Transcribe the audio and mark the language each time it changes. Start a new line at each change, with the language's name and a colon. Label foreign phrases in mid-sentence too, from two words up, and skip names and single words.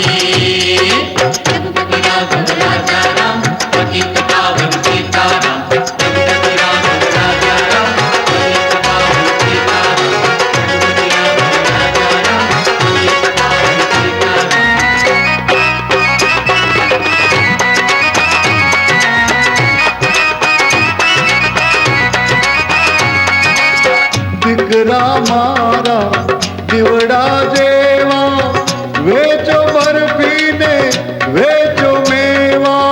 Hindi: रघुपति राघव राजा राम, पतित पावन सीताराम। रघुपति राघव राजा राम, पतित पावन सीताराम। रघुपति राघव राजा राम, पतित पावन सीताराम।
Gujarati: દીકરા મારા દીવડા જેવા, વેચો બરફી ને વેચો મેવા।